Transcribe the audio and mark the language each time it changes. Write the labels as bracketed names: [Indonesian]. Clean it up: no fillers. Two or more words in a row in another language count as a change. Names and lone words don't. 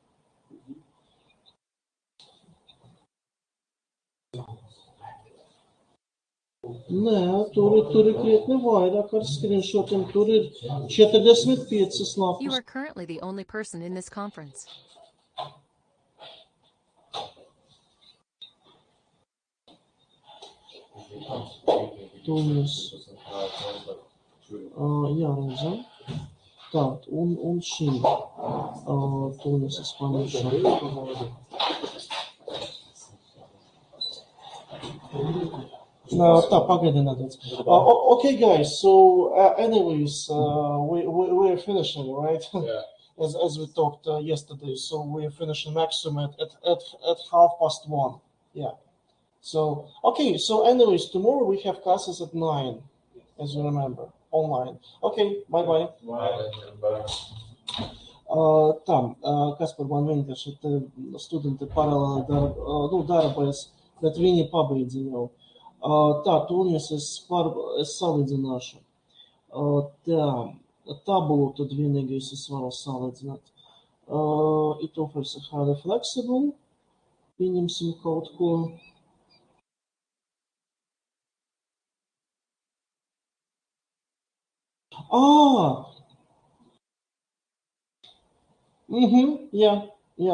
[Latvian] Nē, tur ir krietni vairāk ar screenshotiem. Tur ir 45 lapas. [English] You are currently the only person in this conference. [Latvian] Tūliņas. Jā, redzam. Tā, un šī. Tūliņas es paņemšu. Tā, pagaidi nedaudz. [English] Okay, guys, so anyways, we're finishing, right? Yeah. As we talked yesterday, so we're finishing maximum at 1:30. Yeah. So, okay, so anyways, tomorrow we have classes at 9, as you remember, online. Okay, bye-bye. [Latvian] Tā, kas par man vienkārši te studenti paralēli darbojas, bet viņi pabeidza jau. Tā, tūlņas es salīdzināšu. Tā, tabulu tad vienīgais es varu salīdzināt. [English] It offers a highly flexible. [Latvian] Pieņemsim kaut ko. Jā.